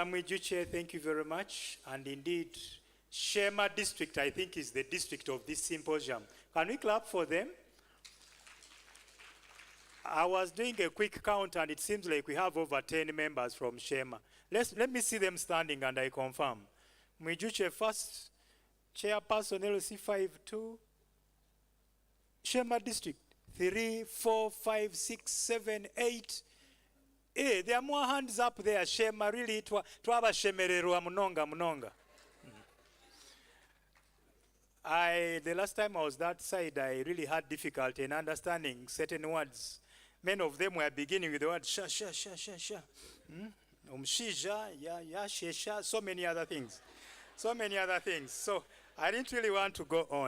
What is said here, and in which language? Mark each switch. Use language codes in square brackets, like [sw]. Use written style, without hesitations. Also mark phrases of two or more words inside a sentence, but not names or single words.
[en] Mwijuche, thank you very much. And indeed, Shema district, I think, is the district of this symposium. Can we clap for them? I was doing a quick count, and it seems like we have over 10 members from Shema. Let me see them standing, and I confirm. Mwijuche first, chairperson LC52, Shema district, 3, 4, 5, 6, 7, 8. Hey, there are more hands up there. Shema, really, [cgg] twaba shemererwa munonga. [en] The last time I was that side, I really had difficulty in understanding certain words. Many of them were beginning with the word sha. Umshija, ya, shesha, so many other things. So I didn't really want to go on.